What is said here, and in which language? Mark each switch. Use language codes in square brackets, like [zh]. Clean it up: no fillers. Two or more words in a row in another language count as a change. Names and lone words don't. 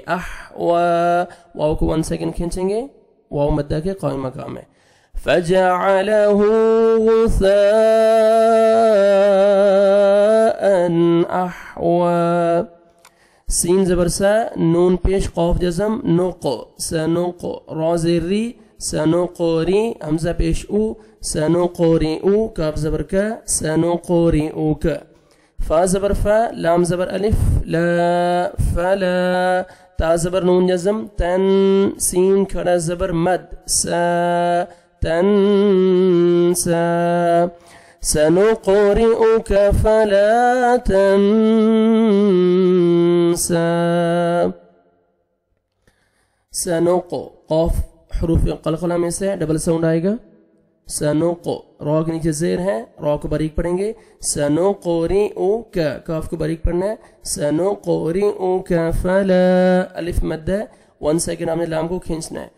[ur] اح و، واو کو 1 سیکنڈ کھینچیں گے، واو مدہ کے قائم مقام ہے. [ar] فجعله غساء احوى. [ur] سین زبر سا، نون پیش قوف جزم، [ar] نق، سنق. [ur] را زیر ری، سنقری. حمزہ پیش او، سنقرئ. کاف زبر کا، سنقرئک. فا زبر فا، لام زبر الف لا، فلا. تا زبر نون جزم، تن. سین کھڑا زبر مد، سا، [ar] تنسا. سنقرئك فلا تنسى. سنق، [ur] قاف حروف قلقلہ میں سے ڈبل ساؤنڈ آئے گا. سنق، را کے نیچے زیر ہے، را کو باریک پڑھیں گے. سنقرئك، کاف کو باریک پڑھنا ہے. [ar] سنقرئك فلا، [ur] الف مد ہے، 1 سیکنڈ آپ نے لام کو کھینچنا ہے.